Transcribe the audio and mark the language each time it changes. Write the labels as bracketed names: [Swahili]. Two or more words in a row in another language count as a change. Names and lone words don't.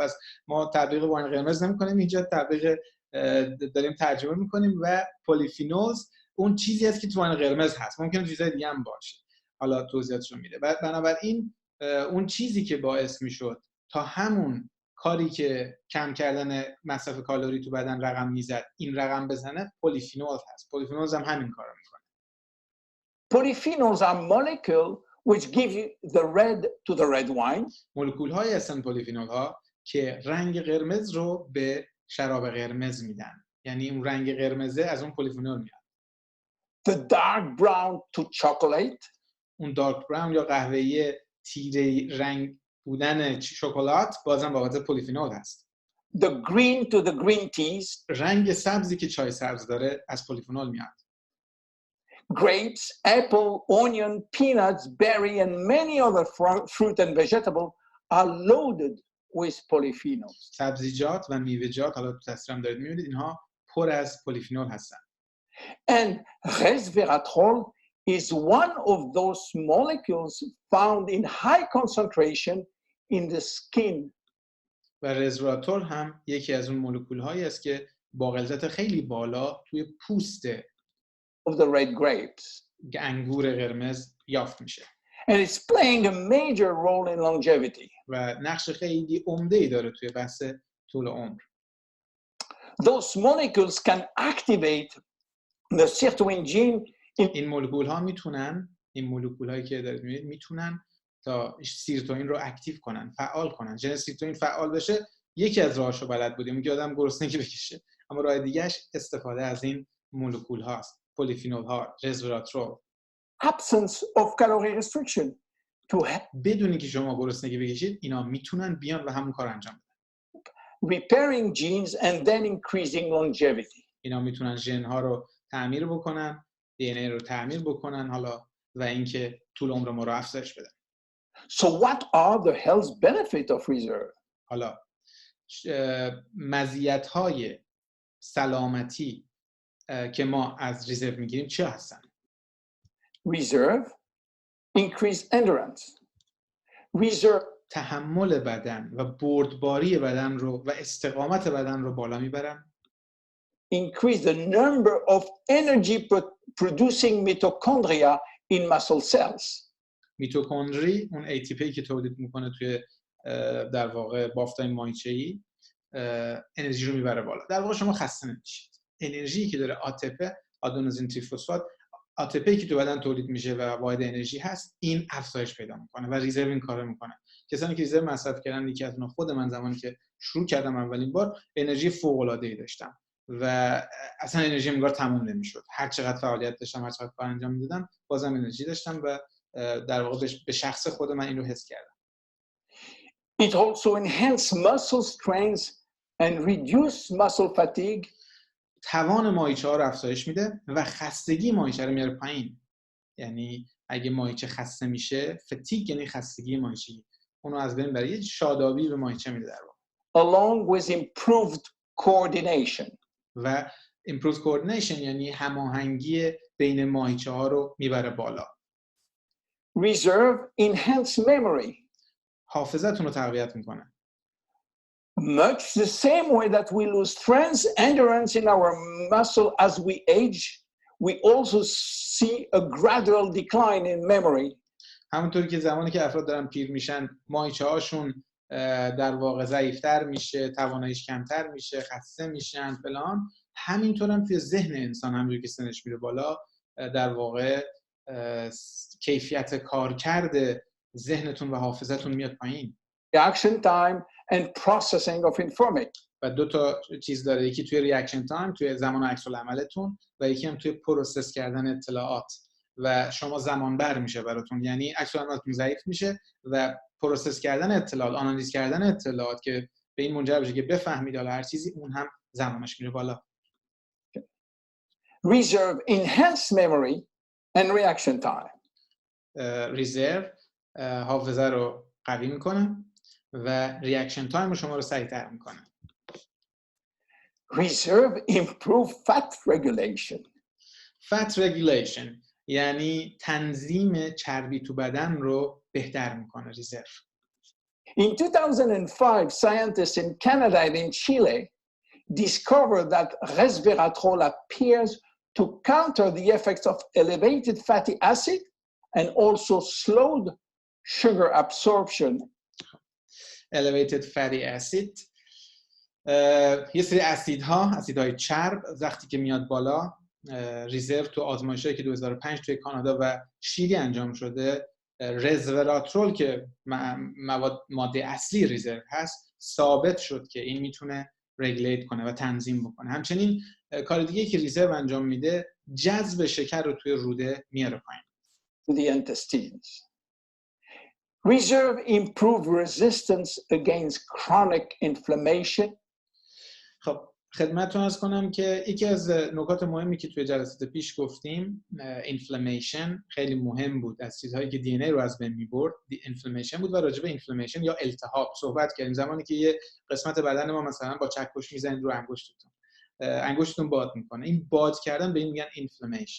[Persian] پس ما تبلیغ واین قرمز نمیکنیم اینجا، تبلیغ داریم ترجمه میکنیم و پلیفینولز اون چیزی هست که تو واین قرمز هست. ممکنه چیزای دیگه هم باشه، حالا توضیحاتشو میده. بنابراین اون چیزی که باعث میشد تا همون کاری که کم کردن مصرف کالری تو بدن رقم میزد این رقم بزنه، پلیفینول هست. پلیفینولز هم همین کارو میکنه. [English] Polyphenols are molecules which give you the red to the red wine. [Persian] مولکول های هستن پلیفینول ها که رنگ قرمز رو به شراب قرمز میدن. یعنی اون رنگ قرمزه از اون پلیفینول میاد. [English] The dark brown to chocolate. [Persian] اون [English] dark brown [Persian] یا قهوه‌ای تیره رنگ بودن شکلات بازم بابت پلیفینول هست. [English] The green to the green teas. [Persian] رنگ سبزی که چای سبز داره از پلیفینول میاد. [English] Grapes, apple, onion, peanuts, berry and many other fruit and vegetable are loaded with polyphenols. [Persian] سبزیجات و میوه‌جات، حالا تو تصویرم دارید می‌بینید، اینها پر از پلیفینول هستن. [English] And resveratrol is one of those molecules found in high concentration in the skin. [Persian] و رزرو هم یکی از اون مولکول‌هایی است که با غلظت خیلی بالا توی پوست [English] of the red grapes. [Persian] انگور قرمز یافت میشه. [English] And it's playing a major role in longevity. [Persian] و نقش خیلی عمده‌ای داره توی بحث طول عمر. [English] those molecules can activate the sirtuin gene [Persian] این مولکول ها میتونن، این مولکول هایی که دارید میبینید میتونن تا سیرتوئین رو اکتیو کنن، فعال کنن. ژن سیرتوئین فعال بشه یکی از راهاشو بلد بودیم که آدم گرسنگی بکشه، اما راه دیگه‌اش استفاده از این مولکول هاست، پلیفینول ها، رزوراترول. [English] absence of calorie restriction to [Persian] بدونی که شما گرسنگی بکشید اینا میتونن بیان و همون کار انجام بدن. [English] repairing genes and then increasing longevity. [Persian] اینا میتونن ژن ها رو تعمیر بکنن، دی ان ای رو تعمیر بکنن حالا و اینکه طول عمر ما رو افزایش بدن. [English] So what are the health benefits of reserve? [Persian] حالا مزیت‌های سلامتی که ما از ریزرو میگیریم چه هستن؟ [English] Reserve, increase endurance. Reserve, [Persian] تحمل بدن و بردباری بدن رو و استقامت بدن رو بالا میبرن. [English] increase the number of energy producing mitochondria in muscle cells. [Persian] میتوکندری اون ATP که تولید میکنه توی در واقع بافتای مایچه‌ای انرژی رو میبره بالا. در واقع شما خسته نمیشید. انرژی که داره ATP، آدنوزین تریفسفات، ATP که تو بدن تولید میشه و واحد انرژی هست، این افزایش پیدا میکنه و ریزرو این کارو میکنه. کسانی که ریزرو مصرف کردن، یکی از اونها خود من زمانی که شروع کردم اولین بار انرژی فوق العاده ای داشتم و اصلا انرژی انگار تموم نمیشد. هر چقدر فعالیت داشتم، هر چقدر کار انجام میدادم، بازم انرژی داشتم و در واقع به شخص خود من این رو حس کردم. [English] It also enhances muscle strength and reduce muscle fatigue. [Persian] توان ماهیچه ها رو افزایش میده و خستگی ماهیچه رو میاره پایین. یعنی اگه ماهیچه خسته میشه، فتیگ یعنی خستگی ماهیچه، اونو از بین بره، یه شادابی به ماهیچه میده در واقع. [English] Along with improved coordination. [Persian] و [English] improved coordination [Persian] یعنی هماهنگی بین ماهیچه ها رو میبره بالا. [English] Reserve enhance memory. [Persian] حافظتون رو تقویت میکنه. [English] Much the same way that we lose strength, endurance in our muscle as we age, we also see a gradual decline in memory. [Persian] همونطوری که زمانی که افراد دارن پیر میشن، ماهیچه هاشون در واقع ضعیفتر میشه، تواناییش کمتر میشه، خسته میشن فلان، همینطور هم توی ذهن انسان همونجوری که سنش میره بالا در واقع کیفیت کارکرد ذهنتون و حافظتون میاد پایین. [English] Reaction time and processing of information. [Persian] و دو تا چیز داره، یکی توی [English] reaction time, [Persian] توی زمان عکس العملتون، و یکی هم توی پروسس کردن اطلاعات و شما زمان بر میشه براتون، یعنی عکس العملتون ضعیف میشه و پروسس کردن اطلاعات، آنالیز کردن اطلاعات که به این منجر بشه که بفهمید حالا هر چیزی، اون هم زمانش میره بالا. [English] Reserve enhance memory and reaction time. [Persian] ریزرو حافظه رو قوی میکنه و [English] reaction time [Persian] رو شما رو سریعتر میکنه. [English] Reserve improve fat regulation. Fat regulation [Persian] یعنی تنظیم چربی تو بدن رو بهتر میکنه ریزرو. [English] In 2005, scientists in Canada and in Chile discovered that resveratrol appears to counter the effects of elevated fatty acid and also slowed sugar absorption. Elevated fatty acid [Persian] یه سری اسیدهای چرب وقتی که میاد بالا، ریزرو تو آزمایشایی که 2005 توی کانادا و شیلی انجام شده، رزراترول که ماده اصلی ریزرو هست، ثابت شد که این میتونه رگولیت کنه و تنظیم بکنه. همچنین کار دیگه که ریزرو انجام میده، جذب شکر رو توی روده میاره پایین. [English] The intestines. Reserve improve resistance against chronic inflammation. [Persian] خب خدمتتون عرض کنم که یکی از نکات مهمی که توی جلسات پیش گفتیم، اینفلامیشن خیلی مهم بود، از چیزهایی که دی ان ای رو از بین می‌برد اینفلامیشن بود و راجع به اینفلامیشن یا التهاب صحبت کردیم. زمانی که یه قسمت بدن ما مثلا با چکش میزنید رو انگشتتون باد میکنه، این باد کردن به این میگن اینفلامیشن.